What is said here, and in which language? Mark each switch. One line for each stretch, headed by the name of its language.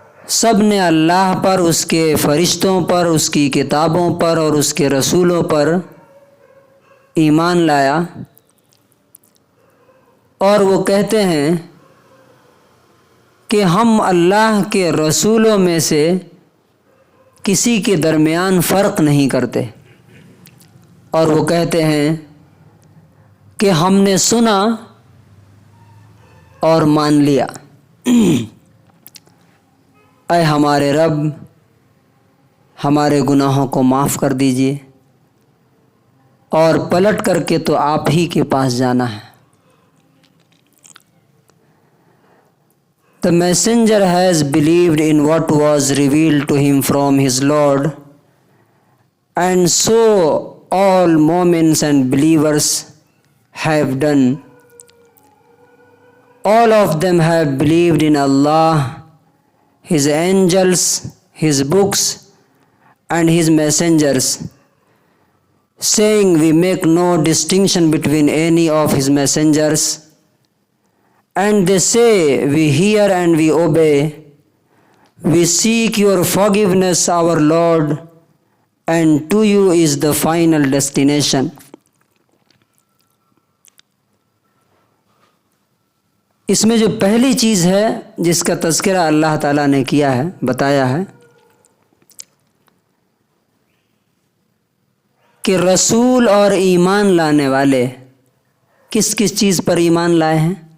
Urdu: سب نے اللہ پر، اس کے فرشتوں پر، اس کی کتابوں پر اور اس کے رسولوں پر ایمان لایا، اور وہ کہتے ہیں کہ ہم اللہ کے رسولوں میں سے کسی کے درمیان فرق نہیں کرتے، اور وہ کہتے ہیں کہ ہم نے سنا اور مان لیا. اے ہمارے رب، ہمارے گناہوں کو معاف کر دیجیے، اور پلٹ کر کے تو آپ ہی کے پاس جانا ہے.
English: The messenger has believed in what was revealed to him from his Lord, and so all Mu'mins and believers have done. All of them have believed in Allah, His angels, His books, and His messengers, saying we make no distinction between any of His messengers. And they say, we hear and we obey. We seek your forgiveness, our Lord, and to you is the final destination.
Urdu: اس میں جو پہلی چیز ہے جس کا تذکرہ اللہ تعالیٰ نے کیا ہے، بتایا ہے کہ رسول اور ایمان لانے والے کس کس چیز پر ایمان لائے ہیں.